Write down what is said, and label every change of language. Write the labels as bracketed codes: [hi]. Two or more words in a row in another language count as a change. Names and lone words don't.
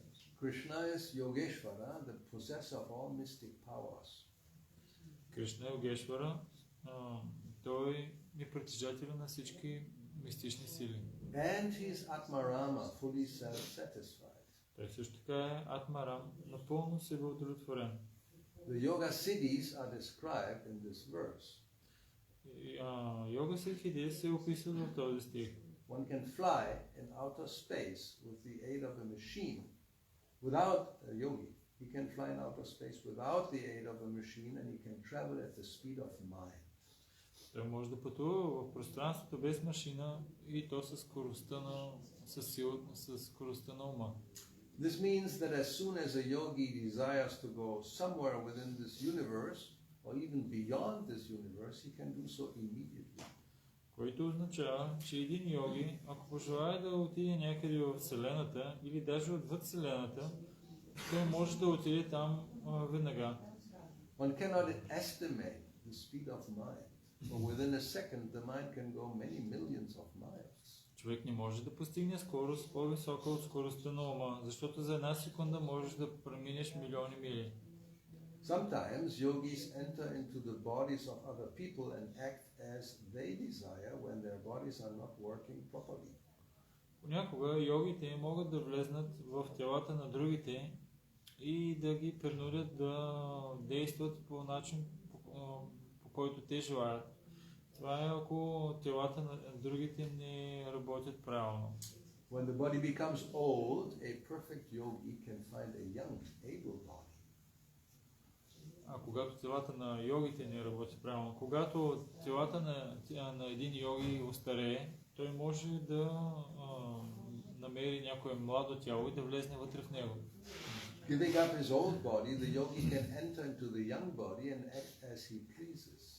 [en] Krishna is Yogeshvara, the possessor of all mystic powers. [bg] Кришна е Йогешвара, той е притежател на всички мистични сили. [en] And he is Atmarama, fully self-satisfied. [bg] Той също така е Атмарам, напълно себеудовлетворен. [en] The yoga siddhis are described in this verse. [bg] Йога сидхите се описват в този стих. [en] One can fly in outer space with the aid of a machine. Without a yogi, he can fly in outer space without the aid of a machine, and he can travel at the speed of mind. [bg] Той може да пътува в пространството без машина и то със скоростта на ума. [en] This means that as soon as a yogi desires to go somewhere within this universe, or even beyond this universe, he can do so immediately. [bg] Което означава, че един йоги, ако пожелае да отиде някъде в Вселената или даже отвъд Вселената, той може да отиде там веднага. [en] One cannot estimate the speed of mind. But within a second, the mind can go many millions of miles. [bg] Човек не може да постигне скорост по-висока от скоростта на ума, защото за една секунда можеш да преминеш милиони мили. [en] Sometimes yogis enter into the bodies of other people and act as they desire when their bodies are not working properly. [bg] Понякога йогите могат да влезнат в телата на другите и да ги принудят да действат по начин, по който те желаят. Това е ако телата на другите не работят правилно. [en] When the body becomes old, a perfect yogi can find a young, able body. [bg] А когато телата на йогите не работят правилно, когато телата на един йоги остарее, той може да намери някое младо тяло и да влезне вътре в него. [en] Giving up his old body, the yogi can enter into the young body and act as he pleases.